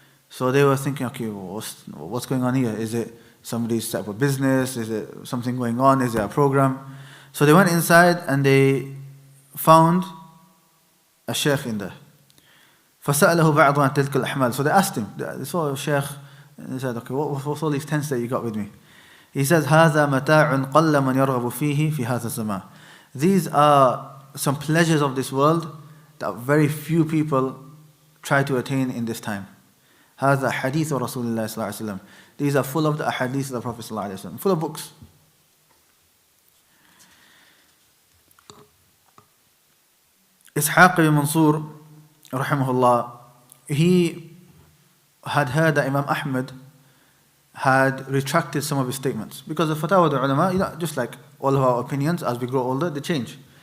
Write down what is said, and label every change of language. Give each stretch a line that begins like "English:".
English: So they were thinking, okay, what's going on here? Is it somebody's set up a business? Is it something going on? Is it a program? So they went inside and they found a sheikh in there.
Arabic: فَسَأَلَهُ بَعْضُ عَنْ تِلْكَ الْأَحْمَالِ.
English: So they asked him, they saw a sheikh, and they said, okay, what's all these tents that you got with me? He says,
Arabic: هَذَا مَتَاعٌ قَلَّ مَنْ يَرْغَبُ فِيهِ فِي هَذَا الزَّمَانِ.
English: These are some pleasures of this world that very few people try to attain in this time.
Arabic: هذا حديث رسول الله صلى الله عليه وسلم.
English: These are full of the ahadith of the Prophet
Arabic: صلى الله عليه وسلم,
English: full of books. Ishaq ibn Mansur rahimahullah, he had heard that Imam Ahmad had retracted some of his statements, because the fatwa of the ulama, just like all of our opinions, as we grow older, they change.